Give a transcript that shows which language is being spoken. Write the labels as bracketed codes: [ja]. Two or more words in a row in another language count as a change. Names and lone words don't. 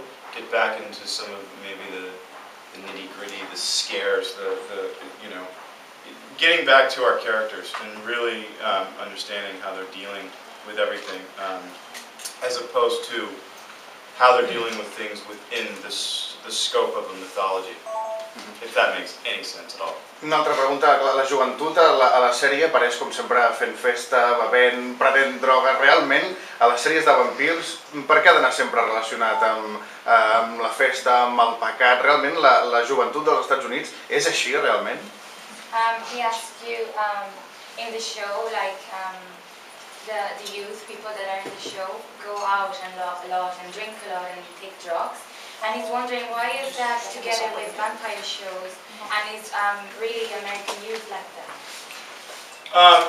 [en] Get back into some of maybe the nitty gritty, the scares, the you know, getting back to our characters and really understanding how they're dealing with everything. As opposed to how they're dealing with things within the scope of a mythology, if that makes any sense at all. [ca] Una altra pregunta, la joventut a la sèrie apareix com sempre fent festa, bevent, prenent droga. Realment, a les sèries de vampirs, per què ha d'anar sempre relacionat amb la festa, amb el pecat? Realment, la joventut dels Estats Units és així, realment? [en] He asked you in the show, like, the youth, people that are in the show, go out and love a lot and drink a lot and take drugs. And he's wondering why is that together with vampire shows and is really American youth like that?